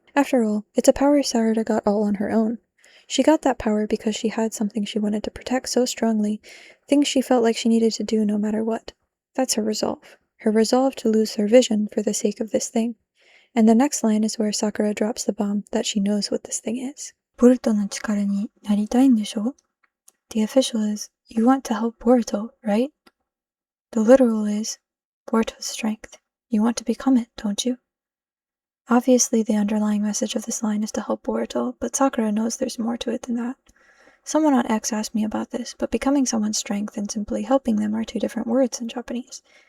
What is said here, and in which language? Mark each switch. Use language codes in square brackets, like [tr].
[en] After all, it's a power Sarada got all on her own. She got that power because she had something she wanted to protect so strongly, things she felt like she needed to do no matter what. That's her resolve to lose her vision for the sake of this thing. And the next line is where Sakura drops the bomb that she knows what this thing is. [ja] Borutoの力になりたいんでしょ? [en] The official is, you want to help Boruto, right? The literal is, Boruto's strength. You want to become it, don't you? Obviously, the underlying message of this line is to help Boruto, but Sakura knows there's more to it than that. Someone on X asked me about this, but becoming someone's strength and simply helping them are two different words in Japanese.